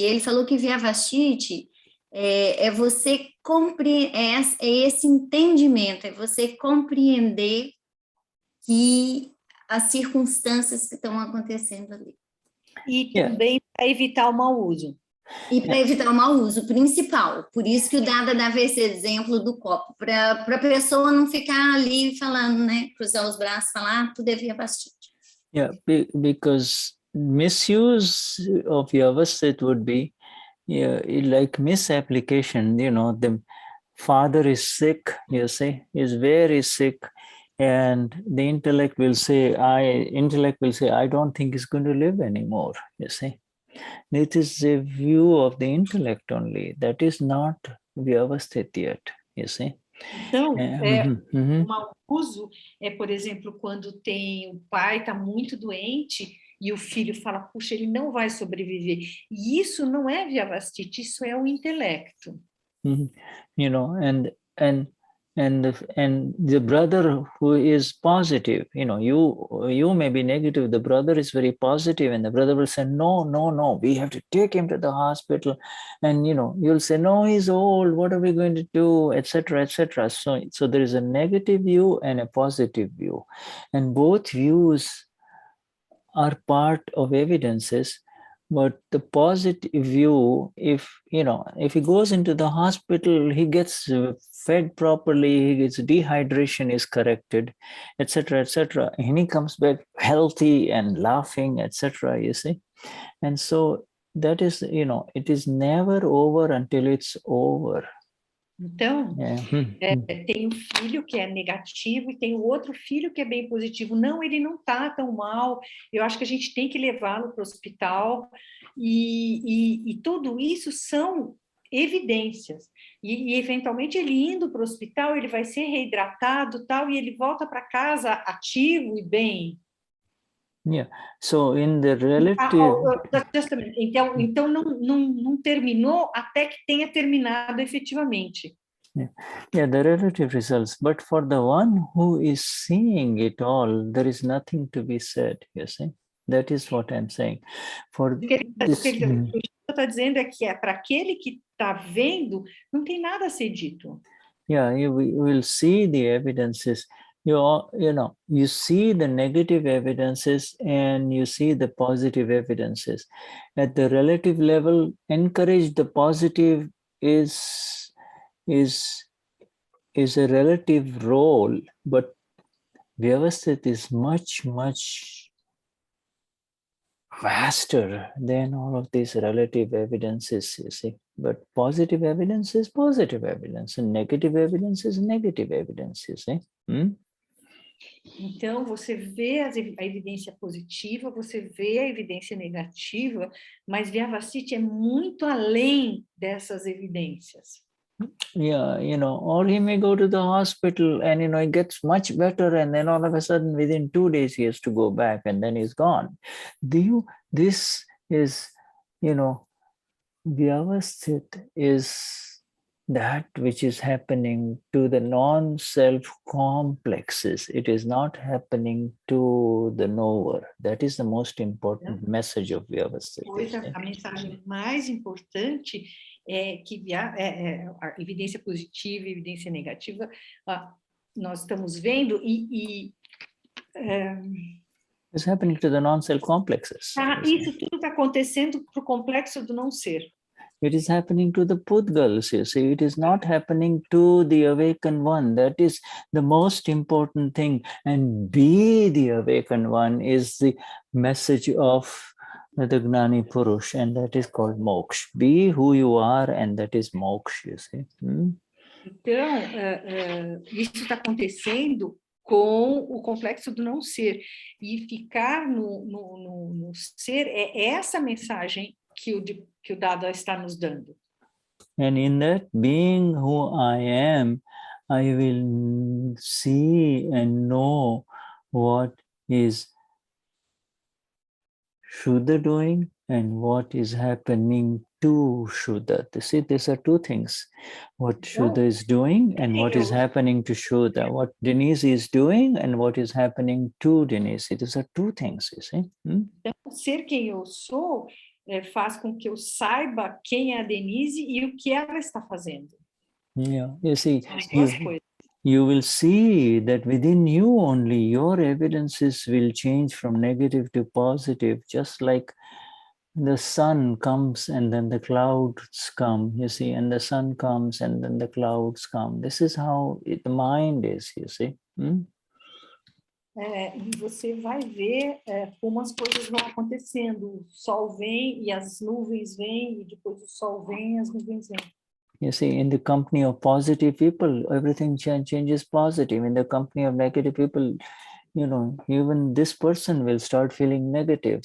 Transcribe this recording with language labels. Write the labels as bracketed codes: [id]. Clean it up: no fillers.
[pt] E ele falou que Vyavasthit é você compreender, é esse entendimento, é você compreender que as circunstâncias que estão acontecendo ali. E também para evitar o mau uso. E para evitar o mau uso, principal. Por isso que o Dada dava esse exemplo do copo, para a pessoa não ficar ali falando, né? Cruzar os braços e falar, tu devia Vyavasthit. [en] Yeah, because misuse of Vyavasthit would be like misapplication. The father is sick, you see, is very sick. And the intellect will say, I don't think it's going to live anymore, you see. It is a view of the intellect only. That is not Vyavasthit yet, you see. [pt] Então, o mau uso é, por exemplo, quando o pai está muito doente e o filho fala, puxa, ele não vai sobreviver. E isso não é Vyavasthit, isso é o intelecto. [en] You know, and the brother who is positive, you know, you may be negative, the brother is very positive, and the brother will say, no, we have to take him to the hospital. And, you know, you'll say, no, he's old, what are we going to do, etc., etc. So there is a negative view and a positive view. And both views are part of evidences. But the positive view, if he goes into the hospital, he gets fed properly, his dehydration is corrected, etc., etc., and he comes back healthy and laughing, etc., you see. And so that is, it is never over until it's over. [pt] Então, tem um filho que é negativo e tem o outro filho que é bem positivo. Não, ele não está tão mal. Eu acho que a gente tem que levá-lo para o hospital. E tudo isso são evidências. E, eventualmente, ele indo para o hospital, ele vai ser reidratado, tal, e ele volta para casa ativo e bem. [en] Yeah. So in the relative... Just a minute. [pt] Então não terminou até que tenha terminado efetivamente. [en] Yeah, the relative results. But for the one who is seeing it all, there is nothing to be said, you see? That is what I'm saying. [pt] O que ele está dizendo é que para aquele que está vendo, não tem nada a ser dito. [en] Yeah, you will see the evidences. You see the negative evidences and you see the positive evidences. At the relative level, encourage the positive is a relative role, but Vyavasthit is much, much vaster than all of these relative evidences, you see. But positive evidence is positive evidence, and negative evidence is negative evidence, you see. [pt] Então, você vê a evidência positiva, você vê a evidência negativa, mas Vyavasthit é muito além dessas evidências. [en] Yeah, or he may go to the hospital and, he gets much better, and then all of a sudden within 2 days he has to go back and then he's gone. This is, Vyavasthit is that which is happening to the non-self complexes. It is not happening to the knower. That is the most important message of Vyavasthit. [pt] A mensagem mais importante é que a evidência positiva e evidência negativa nós estamos vendo [en] It's happening to the non-self complexes. [pt] Isso tudo está acontecendo para o complexo do não ser. [en] It is happening to the Pudgals, you see. It is not happening to the awakened one. That is the most important thing. And be the awakened one is the message of the Gnani Purush, and that is called moksha. Be who you are, and that is moksha, you see. [pt] Então, isso está acontecendo com o complexo do não ser. E ficar no ser é essa mensagem que o Dada está nos dando. [en] And in that being who I am, I will see and know what is Shuddha doing and what is happening to Shuddha. You see, these are two things. What Shuddha is doing and what is happening to Shuddha. What Denize is doing and what is happening to Denize. These are two things, you see. [pt] Então, ser quem eu sou faz com que eu saiba quem é a Denize e o que ela está fazendo. [en] Yeah, you see, you will see that within you only your evidences will change from negative to positive, just like the sun comes and then the clouds come, you see, and the sun comes and then the clouds come. This is how the mind is, you see. [pt] E você vai ver como as coisas vão acontecendo. O sol vem e as nuvens vêm, e depois o sol vem e as nuvens vêm. [en] You see, in the company of positive people, everything changes positive. In the company of negative people, you know, even this person will start feeling negative.